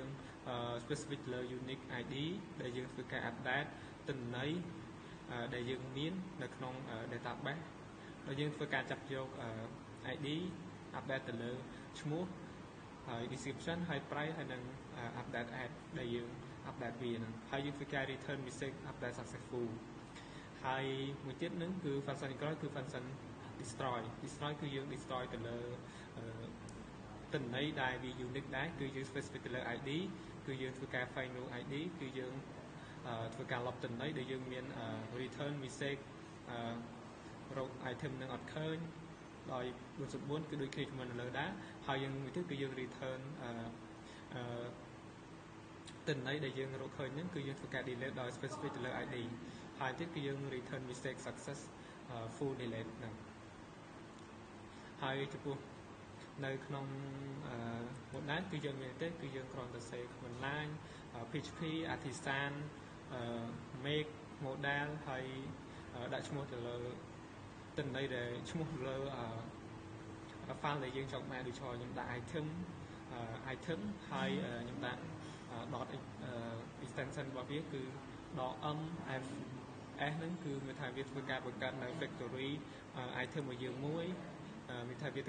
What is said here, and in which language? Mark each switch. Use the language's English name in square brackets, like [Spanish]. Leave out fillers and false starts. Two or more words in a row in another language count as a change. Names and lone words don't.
[Khmer] specific ទៅលើ [English] unique id [Khmer] ដែលយើងធ្វើការ update ទិន្នន័យដែលយើងមាននៅក្នុង database ដែលយើងធ្វើការចាប់យក [English] id update [Khmer] ទៅលើ ឈ្មោះហើយ description ហើយ price ហើយនឹង [English] update add [Khmer] ដែលយើង update វាហ្នឹងហើយយើងធ្វើការ [English] return message update [Khmer] successful ហើយមួយទៀតហ្នឹងគឺ function ក្រោយគឺ [English] function destroy [Khmer] គឺយើង destroy ទៅលើទិន្នន័យដែលវា unique ដែរគឺយើង specific ទៅលើ id គឺយើងធ្វើការ [English] find new id [Khmer] គឺយើងធ្វើការលុបទិន្នន័យដែលយើងមាន [English] return message row item [Khmer] នឹងអត់ឃើញដោយ404គឺដូចគ្នាជាមួយនៅលើដែរហើយយើងមួយទៀតគឺយើង return ទិន្នន័យដែលយើងរកឃើញហ្នឹងគឺយើងធ្វើការ delete ដោយ specific ទៅលើ id ហើយទៀតគឺយើង [English] return message success full delete [Khmer] ហ្នឹងហើយចំពោះនៅក្នុងmodel គឺយើងមានទេគឺយើងគ្រាន់តែ save [English] command line php artisan make model [Khmer] ហើយដាក់ឈ្មោះទៅលើទិន្នន័យដែលឈ្មោះលើ file ដែលយើងចង់បានដូចខ្ញុំដាក់ item ហើយខ្ញុំដាក់ dot extension របស់វាគឺ .mfs ហ្នឹងគឺមានថាវាធ្វើការបង្កើតនៅ [English] factory item [Khmer] របស់យើងមួយមានថាវាធ្វើ